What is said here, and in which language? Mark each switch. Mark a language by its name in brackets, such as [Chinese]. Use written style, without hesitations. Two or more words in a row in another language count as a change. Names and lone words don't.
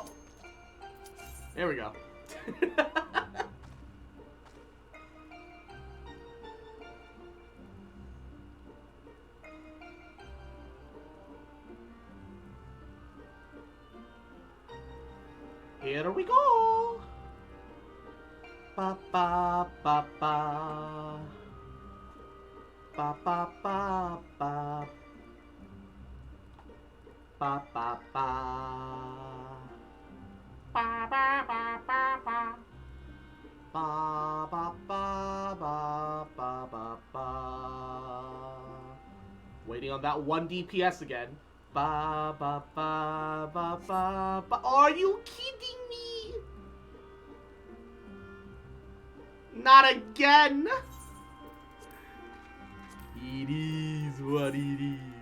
[English] There we go. Here we go. Ba ba ba ba. Ba ba ba ba. Ba ba ba. Ba ba ba ba ba. Ba ba ba ba ba ba ba. Waiting on that 1 DPS again. Ba ba ba ba ba ba. Are you kidding me? Not again. It is what it is.